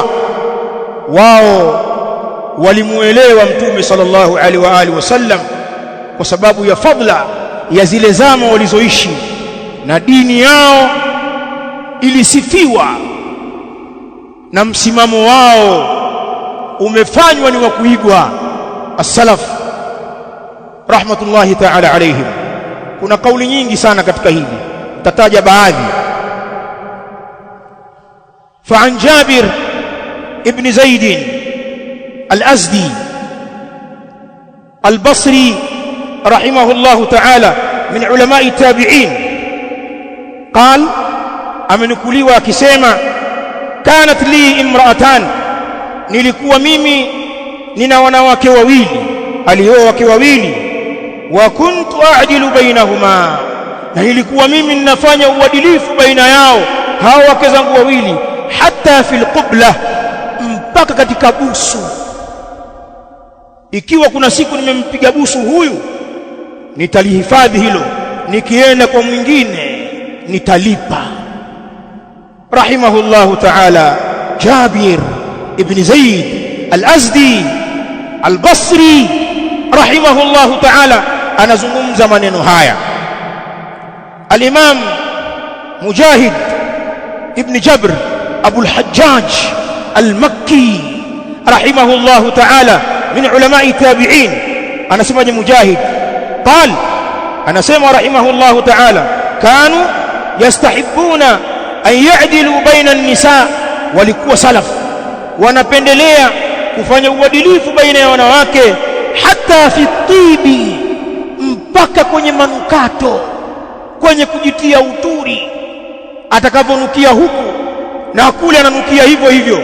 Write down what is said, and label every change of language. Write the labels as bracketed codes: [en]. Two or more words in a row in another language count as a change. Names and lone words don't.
[sw] Wao walimuelewa Mtume [ar] صلى الله عليه وآله وسلم [sw] kwa sababu ya fadla ya zile zama walizoishi, na dini yao ilisifiwa na msimamo wao umefanywa ni wa kuigwa. [ar] السلف رحمة الله تعالى عليهم. [sw] Kuna kauli nyingi sana katika hili, tataja baadhi. [ar] فعن جابر بن زيد الأزدي البصري رحمه الله تعالى من علماء التابعين qal, [sw] amenukuliwa akisema, [ar] كانت لي امرأتان, [sw] nilikuwa mimi nina wanawake wawili, alioa wake wawili, [ar] وكنت أعدل بينهما, [sw] na nilikuwa mimi ninafanya uadilifu baina yao hao wake zangu wawili, [ar] حتى في القبلة, [sw] mpaka katika busu. Ikiwa kuna siku nimempiga busu huyu, nitalihifadhi hilo, nikienda kwa mwingine nitalipa. [ar] رحمه الله تعالى [sw] Jabir ibn Zaid al-Azdi al-Basri [ar] رحمه الله تعالى [sw] anazungumza maneno haya. Al-Imam Mujahid ibn Jabr Abu al-Hajjaj al-Makki [ar] رحمه الله تعالى من علماء التابعين [sw] anasemaje Mujahid? [ar] Qal, anasema رحمه الله تعالى، كانوا يستحبون أن يعدلوا بين النساء, [sw] walikuwa salaf wanapendelea kufanya uadilifu baina ya wanawake, [ar] حتى في الطيب, [sw] mpaka kwenye manukato, kwenye kujitia uturi, atakavonukia huku na kule ananukia hivyo hivyo.